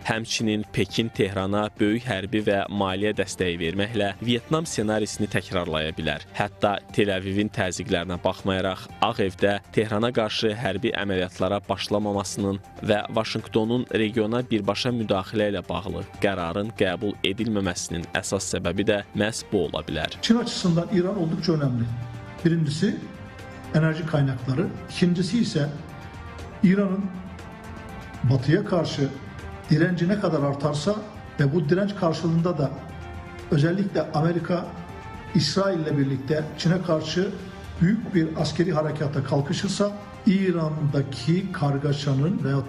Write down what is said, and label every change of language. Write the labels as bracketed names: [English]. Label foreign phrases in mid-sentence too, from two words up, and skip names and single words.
[Azerbaijani] Həmçinin Pekin Tehrana böyük hərbi və maliyyə dəstəyi verməklə Vyetnam senarisini təkrarlaya bilər. Hətta Tel-Əvivin təzyiqlərinə baxmayaraq, Ağ Evdə Tehrana qarşı hərbi əməliyyatlara başlamamasının və Vaşinqtonun regiona birbaşa müdaxilə ilə bağlı qərarın qəbul edilməməsinin əsas səbəbi də məhz bu ola bilər. [Turkish] Çin açısından İran oldukça önemli. Birincisi enerji kaynakları, ikincisi ise İran'ın Batı'ya karşı direnci ne kadar artarsa ve bu direnç karşılığında da özellikle Amerika İsrail ile birlikte Çin'e karşı büyük bir askeri harekata kalkışırsa İran'daki kargaşanın veyahut